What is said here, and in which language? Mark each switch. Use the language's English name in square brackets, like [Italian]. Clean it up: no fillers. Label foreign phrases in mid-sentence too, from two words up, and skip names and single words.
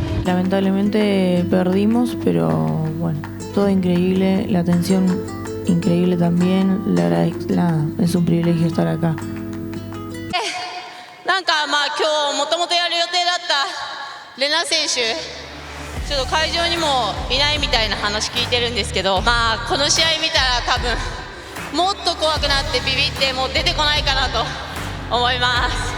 [Spanish] lamentablemente perdimos, pero bueno, todo increíble, la atención increíble también. Nada, es un privilegio estar acá. [Japanese] なんかまあ今日もともとやる予定だったレナ選手、ちょっと会場にもいないみたいな話聞いてるんですけど、まあこの試合見たら多分もっと怖くなってビビってもう出てこないかなと思います。